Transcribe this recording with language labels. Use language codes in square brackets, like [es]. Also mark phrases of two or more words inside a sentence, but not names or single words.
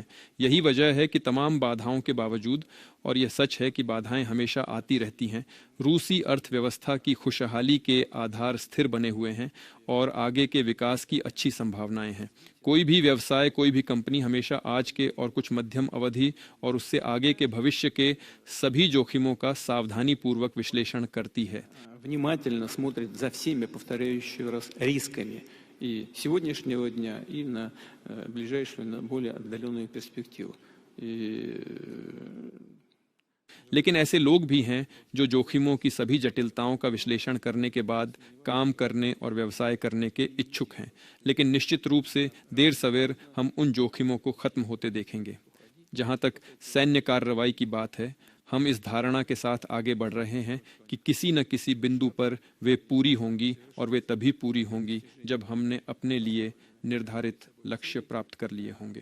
[hi] यही वजह है कि तमाम बाधाओं के बावजूद, और यह सच है कि बाधाएं हमेशा आती रहती हैं, रूसी अर्थव्यवस्था की खुशहाली के आधार स्थिर बने हुए हैं और आगे के विकास की अच्छी संभावनाएं हैं। कोई भी व्यवसाय, कोई भी कंपनी हमेशा आज के और कुछ मध्यम अवधि और उससे आगे के भविष्य के सभी जोखिमों का सावधानीपूर्वक विश्लेषण करती है। [ru] Внимательно смотрит за всеми, повторяющими раз, рисками и сегодняшнего дня, и на ближайшую, на более отдаленную перспективу. [hi] लेकिन ऐसे लोग भी हैं जो जोखिमों की सभी जटिलताओं का विश्लेषण करने के बाद काम करने और व्यवसाय करने के इच्छुक हैं। लेकिन निश्चित रूप से देर सवेर हम उन जोखिमों को खत्म होते देखेंगे। जहां तक सैन्य कार्रवाई की बात है, हम इस धारणा के साथ आगे बढ़ रहे हैं कि किसी न किसी बिंदु पर वे पूरी होंगी, और वे तभी पूरी होंगी जब हमने अपने लिए निर्धारित लक्ष्य प्राप्त कर लिए होंगे।